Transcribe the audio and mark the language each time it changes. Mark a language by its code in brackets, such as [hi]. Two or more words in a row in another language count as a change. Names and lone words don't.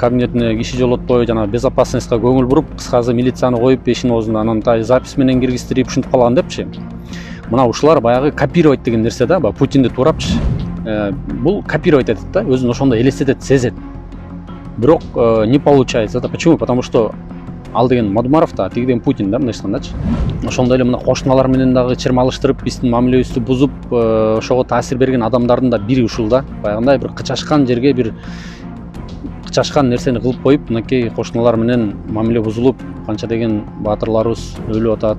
[ky] Кабинетине киши жолотпой, жана безопасностька көңүл буруп, кыскасы милицияны коюп эшин оозунда, анан запись менен киргиздирип ушинтип калган депчи. Мына ушулар баягы копировать деген нерсе да, Путинди туурапчы. Бул копировать этет да, өзүн ошондой элестетет, сезет. [ru] Бирок не получается. Это почему? Потому что [ky] ал деген Мадумаров да, тиги деген Путин да, мындай айткандачы. Ошондой эле мына кошуналар менен дагы чырмалыштырып, биздин мамилебизди бузуп, ошого таасир берген адамдардын да бири ушул да. Баягындай бир кычашкан жерге бир кычашкан нерсени кылып коюп, мынакей кошуналар менен мамиле бузулуп, канча деген баатырларыбыз өлүп атат.